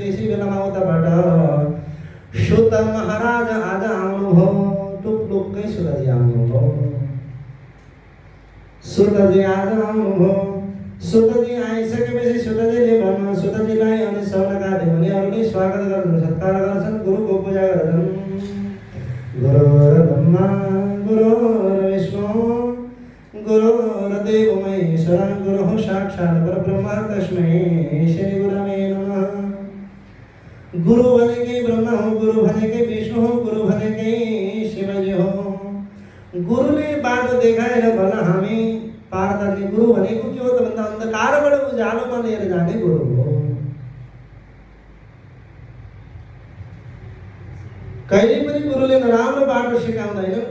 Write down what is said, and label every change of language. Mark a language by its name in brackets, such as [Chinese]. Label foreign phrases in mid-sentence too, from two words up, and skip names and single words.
[Nepali] त्यसै बेलामा उताबाट सुत महाराज आज आउनुभयो। टुप्लुक्कै सुतजी आउनुभयो। सुतजी आज आउनुभयो। सुतजी आइसकेपछि सुतजीले भन्नु सुतजीलाई अनि सौनकादि मुनिहरूले स्वागत गर्छन्, सत्कार गर्छन्, गुरुको पूजा गर्छन्। [Sanskrit] गुरुर्ब्रह्मा गुरुर्विष्णु गुरुर्देव महेश्वर गुरुः साक्षात् परब्रह्म तस्मै श्री गुरवे नमः। [Nepali] गुरु भनेकै ब्रह्मा हो, गुरु भनेकै विष्णु हो, गुरु भनेकै शिवजी हो। गुरुले बाटो देखाएर भन हामी पार गर्ने। गुरु भनेको के हो त भन्दा अन्धकारबाट उज्यालोमा लिएर जाने गुरु हो। कहिले पनि गुरुले नराम्रो बाटो सिकाउँदैन।